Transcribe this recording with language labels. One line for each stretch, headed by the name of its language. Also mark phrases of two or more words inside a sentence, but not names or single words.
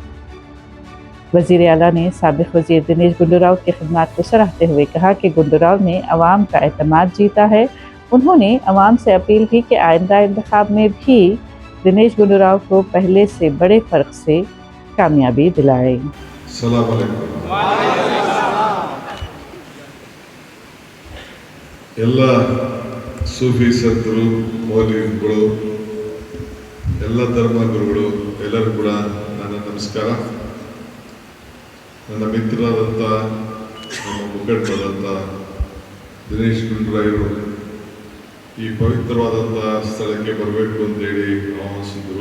Urdu: وزیر اعلیٰ نے سابق وزیر دنیش گنڈوراؤ کی خدمت کو سراہتے ہوئے کہا کہ گنڈوراؤ نے عوام کا اعتماد جیتا ہے. انہوں نے عوام سے اپیل کی کہ آئندہ انتخاب میں بھی دنیش گنڈوراؤ کو پہلے سے بڑے فرق سے کامیابی دلائیں.
Arabic: سلام عليكم.
Kannada: ಎಲ್ಲ ಸೂಫಿ ಸಂತರು, ಮೌಲ್ವಿಗಳು, ಎಲ್ಲ ಧರ್ಮ ಗುರುಗಳು ಎಲ್ಲರೂ ಕೂಡ ನನ್ನ ನಮಸ್ಕಾರ. ನನ್ನ ಮಿತ್ರರಾದಂಥ, ನಮ್ಮ ಮುಖಂಡರಾದಂಥ ದಿನೇಶ್ ಗುಂಡೂರಾವ್ ಈ ಪವಿತ್ರವಾದಂಥ ಸ್ಥಳಕ್ಕೆ ಬರಬೇಕು ಅಂತೇಳಿ ಆಹ್ವಾನಿಸಿದ್ರು.